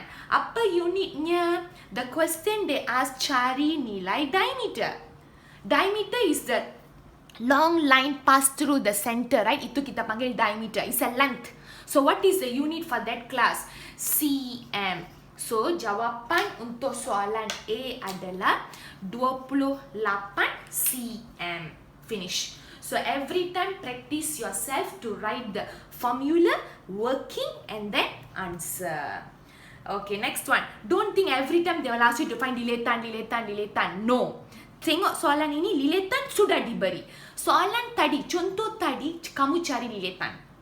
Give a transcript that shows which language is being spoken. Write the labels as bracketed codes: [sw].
[ms] Apa unitnya? [en] The question they ask, [ms] cari nilai diameter. [en] Diameter is the long line pass through the center, right? [ms] Itu kita panggil diameter. [en] It's a length. So what is the unit for that class? cm. [ms] So jawapan untuk soalan A adalah 28 cm. [en] Finish. So every time practice yourself to write the formula, working and then answer. Okay, next one. Don't think every time they will ask you to find lilatan. [ms] No. Tengok soalan ini, lilatan sudah diberi. Soalan tadi, contoh tadi, kamu cari lilatan.